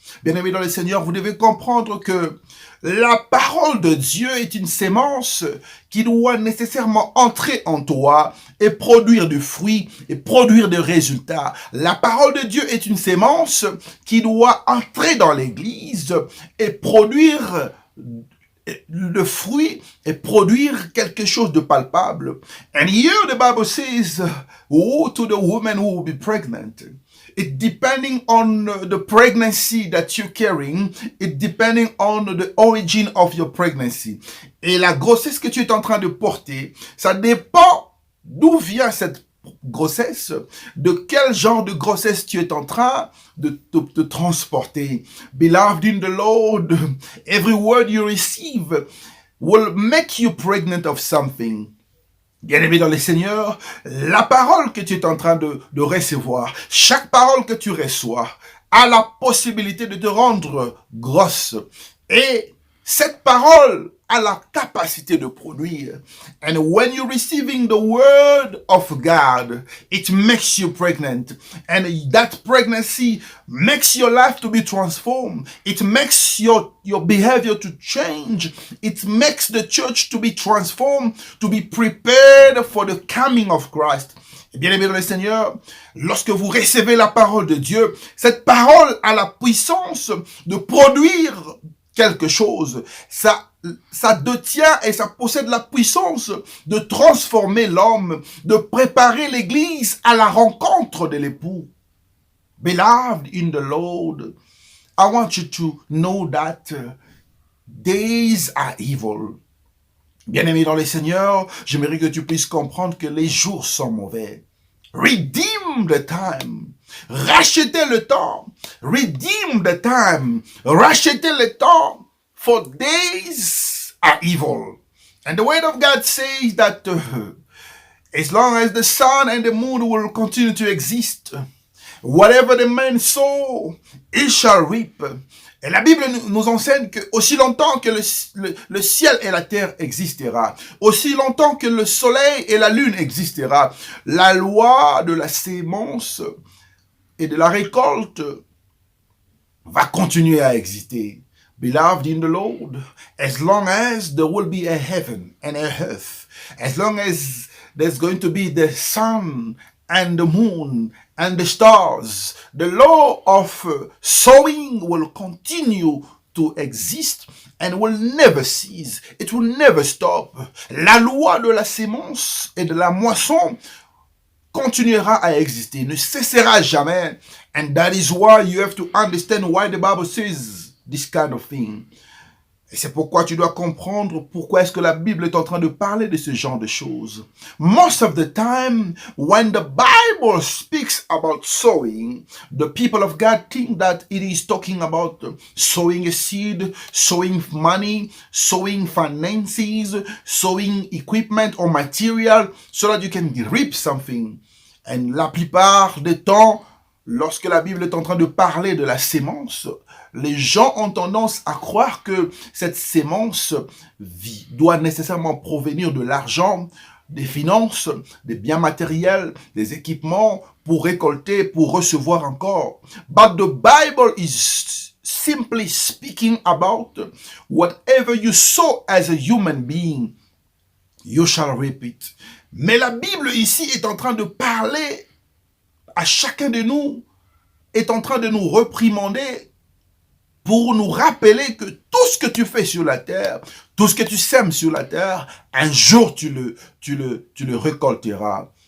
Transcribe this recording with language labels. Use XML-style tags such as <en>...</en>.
<fr>Bien-aimés dans le Seigneur, vous devez comprendre que la parole de Dieu est une sémence qui doit nécessairement entrer en toi et produire du fruit et produire des résultats. La parole de Dieu est une sémence qui doit entrer dans l'Église et produire le fruit et produire quelque chose de palpable.</fr> <en>And here the Bible says, woe to the woman who will be pregnant. It depending on the pregnancy that you're carrying, it depending on the origin of your pregnancy.</en> <fr>Et la grossesse que tu es en train de porter, ça dépend d'où vient cette grossesse, de quel genre de grossesse tu es en train de transporter.</fr> <en>Beloved in the Lord, every word you receive will make you pregnant of something.</en> <fr>Bien-aimé dans le Seigneur, la parole que tu es en train de recevoir, chaque parole que tu reçois a la possibilité de te rendre grosse. Et cette parole a la capacité de produire.</fr> <en>And when you're receiving the word of God, it makes you pregnant. And that pregnancy makes your life to be transformed. It makes your behavior to change. It makes the church to be transformed, to be prepared for the coming of Christ.</en> <fr>Bien-aimés dans le Seigneur, lorsque vous recevez la parole de Dieu, cette parole a la puissance de produire quelque chose. Ça détient et ça possède la puissance de transformer l'homme, de préparer l'Église à la rencontre de l'époux.</fr> <en>Beloved in the Lord, I want you to know that days are evil.</en> <fr>Bien-aimé dans le Seigneur, j'aimerais que tu puisses comprendre que les jours sont mauvais.</fr> <en>Redeem the time.</en> <fr>Rachetez le temps.</fr> <en>Redeem the time.</en> <fr>Rachetez le temps.</fr> <en>For days are evil. And the word of God says that as long as the sun and the moon will continue to exist, whatever the man sow, he shall reap.</en> <fr>Et la Bible nous enseigne que aussi longtemps que le ciel et la terre existera, aussi longtemps que le soleil et la lune existera, la loi de la sémence et de la récolte va continuer à exister.</fr> <en>Beloved in the Lord, as long as there will be a heaven and a earth, as long as there's going to be the sun and the moon and the stars, the law of sowing will continue to exist and will never cease. It will never stop.</en> <fr>La loi de la sémence et de la moisson continuera à exister, ne cessera jamais.</fr> <en>And that is why you have to understand why the Bible says this kind of thing.</en> <fr>Et c'est pourquoi tu dois comprendre pourquoi est-ce que la Bible est en train de parler de ce genre de choses.</fr> <en>Most of the time, when the Bible speaks about sowing, the people of God think that it is talking about sowing a seed, sowing money, sowing finances, sowing equipment or material so that you can reap something.</en> <fr>And la plupart des temps, lorsque la Bible est en train de parler de la sémence, les gens ont tendance à croire que cette sémence doit nécessairement provenir de l'argent, des finances, des biens matériels, des équipements pour récolter, pour recevoir encore.</fr> <en>But the Bible is simply speaking about whatever you sow as a human being, you shall reap it.</en> <fr>Mais la Bible ici est en train de parler à chacun de nous, est en train de nous réprimander pour nous rappeler que tout ce que tu fais sur la terre, tout ce que tu sèmes sur la terre, un jour tu le récolteras.</fr>